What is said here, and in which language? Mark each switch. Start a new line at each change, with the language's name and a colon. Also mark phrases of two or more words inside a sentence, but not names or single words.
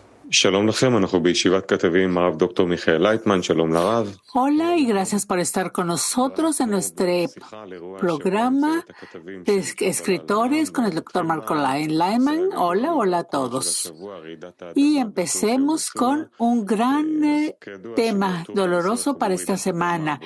Hebrew: שלום לכם, אנחנו בישיבת כתבים עם הרב דוקטור מיכאל לייטמן, שלום לרב.
Spanish: Hola y gracias por estar con nosotros en nuestro programa de escritores con el doctor Marco Leyman. Hola, hola a todos. Y empecemos con un gran tema doloroso para esta semana.